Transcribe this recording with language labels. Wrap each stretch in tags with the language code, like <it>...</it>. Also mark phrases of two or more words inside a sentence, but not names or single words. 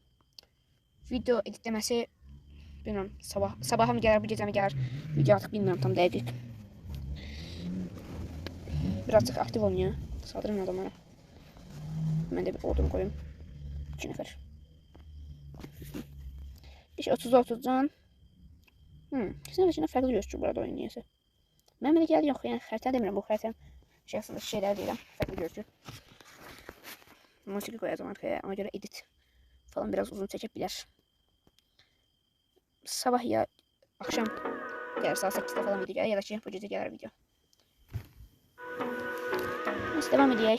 <tr>Video editlemesi bilmiyorum sabaha mı gelir bu gece mi gelir video artık bilmiyorum tam dəqiq. Birazcık aktif oynuyor. Saldırın adamlara. Ben de bir ordumu koyayım.</tr> <az>2 nəfər. İş 30 can.</az> <tr>Kesin içinde farklı gözüküyor burada oyun niyəsə.</tr> <az>Mən belə gəldi yox yəni xəritə demirəm bu xəritə şəxsində şeylər deyirəm</az> <tr>farklı gözüküyor. Musiki koyacağım arkaya ona göre edit falan biraz uzun çekebilir. Sabah ya akşam gelir saat 8'de falan video gelir ya da ki bu gece gelir video. Neyse devam edelim.</tr>